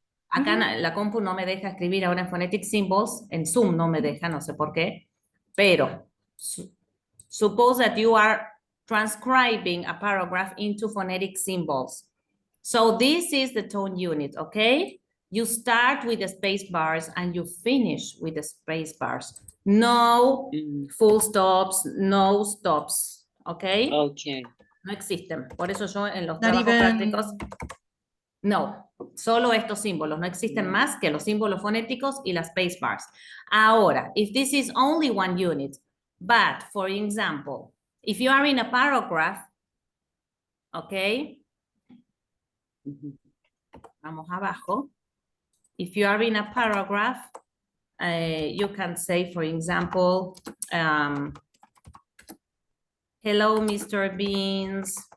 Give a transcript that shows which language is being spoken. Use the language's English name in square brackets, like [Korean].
[Spanish] Acá la compu no me deja escribir ahora en phonetic symbols, en Zoom no me deja, no sé por qué, pero [English] suppose that you are transcribing a paragraph into phonetic symbols. So this is the tone unit, okay? You start with the space bars and you finish with the space bars. No full stops, no stops, okay? Okay. [Spanish] No existen. Por eso yo en los [English] Not [Spanish] trabajos [English] even... [Spanish] prácticos... No, solo estos símbolos. No existen más que los símbolos fonéticos y las space bars. Ahora, [English] if this is only one unit, but for example, if you are in a paragraph, okay? [Spanish] Vamos abajo. [English] If you are in a paragraph, you can say, for example, hello, Mr. Beans.